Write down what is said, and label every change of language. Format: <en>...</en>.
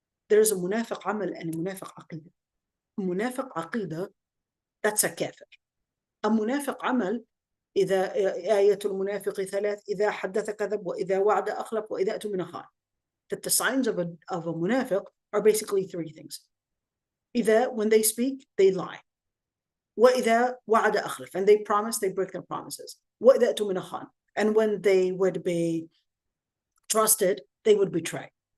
<en>There's a munafiq amal and a munafiq aqidah. Munafiq aqidah, that's a kafir.</en> <ar>A munafiq amal, إذا آية المنافق ثلاث إذا حدث كذب وإذا وعد أخلف وإذا أتمنى خان.</ar> <en>That the signs of a munafiq are basically three things. Either when they speak, they lie.</en> <ar>وَإِذَا وَعَدَ أَخْلَفَ,</ar> <en>and they promise, they break their promises.</en> <ar>وَإِذَا أَتُمِنَ خَانَ,</ar> <en>and when they would be trusted, they would betray.</en>